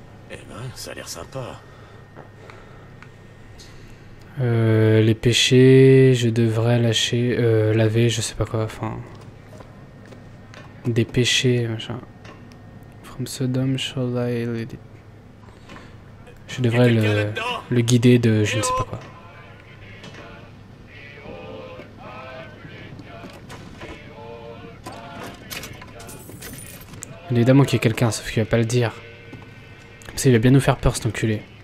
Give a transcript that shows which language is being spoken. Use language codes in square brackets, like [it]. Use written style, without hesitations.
[fr] Eh ben, ça a l'air sympa. Les péchés, je devrais lâcher, laver, je sais pas quoi, enfin... Des péchés, machin. [en] From Sodom shall I lead it. [fr] Je devrais le guider de je ne sais pas quoi. Évidemment qu'il y a quelqu'un, sauf qu'il va pas le dire. Comme ça, il va bien nous faire peur, cet enculé.